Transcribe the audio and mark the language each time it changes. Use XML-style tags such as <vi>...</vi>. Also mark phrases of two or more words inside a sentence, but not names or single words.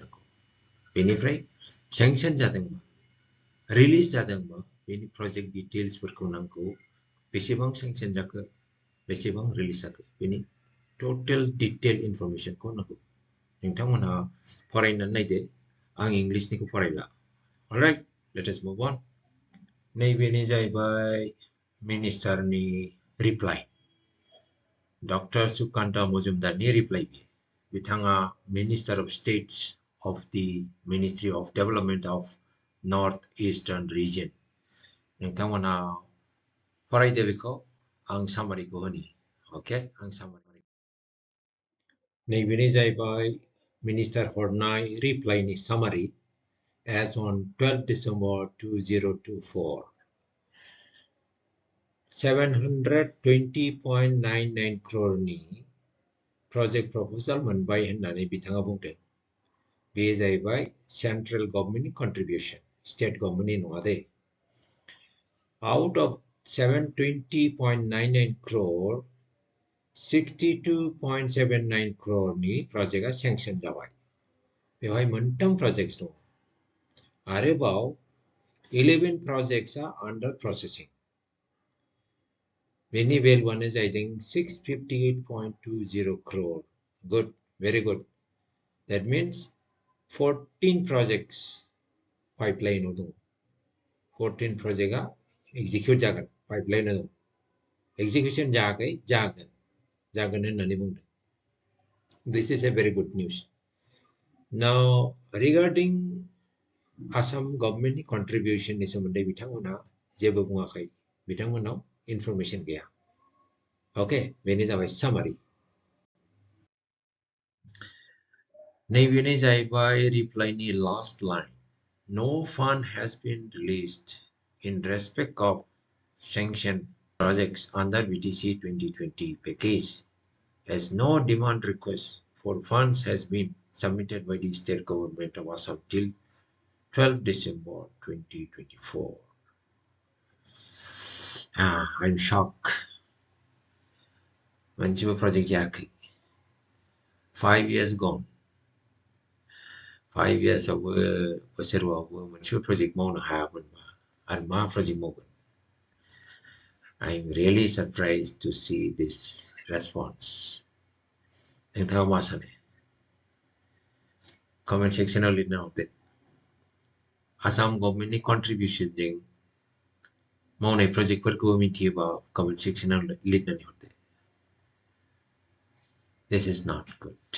<brx>नांगौ बेनिफ्राय सेंक्सन जादोंबा रिलिज जादोंबा बेनि प्रजेक्ट डिटेल्सफोरखौ नांगौ बेसेबां सेंक्सन जाखो बेसेबां रिलिज जाखो बेनि टोटल डिटेल इनफरमेसनखौ नांगौ नोंथांमोनहा फरायनानै नायदो आं इंलिशनिखौ फरायला</brx> <en>alright let us move on</en> <brx>नैबेनो जाहैबाय मिनिस्टारनि रिप्लाइ डक्टर सुकान्त मजुमदारनि रिप्लाइ बिथाङा</brx> <en>minister of states of the Ministry of Development of North Eastern Region.</en> <brx>नोंथांमोना फरायदो बेखौ आं सामारिखौ होनि ओके आं सामारि नैबेनो जाहैबाय मिनिस्टार हरनाय रिप्लाइनि सामारि</brx> <en>as on 12 December 2024</en> <brx>720.99 crore-नि</brx> <en>project proposal</en> <brx>मोनबाय होननानै बिथाङा बुंदों बे जाहैबाय</brx> <en>central government</en> <brx>कन्ट्रिबिउसन</brx> <en>state government</en> <brx>नङा दे</brx> <en>out of 720.99 crore</en> <brx>62.79 crore-नि प्रजेक्टआ सेंक्सन जाबाय बेवहाय मोनथाम प्रजेक्ट्स दं आरोबाव 11 प्रजेक्ट्सआ</brx> <en>under processing</en> <brx>बेनि भेलुआनो जाहैदों</brx> <en>658.20 crore good very good that means 14 projects</en> <brx>pipeline दं 14 projectआ execute जागोन pipeline दं execution जायाखै जागोन होननानै बुंदों</brx> <en>this is a very good news now regarding Assam government contribution</en> <brx>नि सोमोन्दै बिथांमोना जेबो बुङाखै बिथांमोनाव इनफरमेशन गैया ओके बेनो जाबाय सामारि नैबेनो जाहैबाय रिप्लाइनि</brx> <en>last line no fund has been released in respect of sanctioned projects under BTC 2020 package as no demand request for funds has been submitted by the state government of Assam till 12 December 2024. I'm shocked.</en> <brx>मोनसेबो project जायाखै</brx> <en>5 years gone 5 years</en> <brx>आवबो बोसोरावबो मोनसेबो project मावनो हायामोनबा आरो मा project मावगोन</brx> <en>I'm really surprised to see this response</en> <brx>नोंथाङा मा सानो</brx> <en>comment section</en> <brx>आव लिरना हरदो आसाम गभर्नमेन्टनि contribution जों मावनाय प्रजेक्टफोरखौ मिथियोबा</brx> <en>comment section</en> <brx>आव लिरनानै हरदो</brx> <en>This is not good.</en>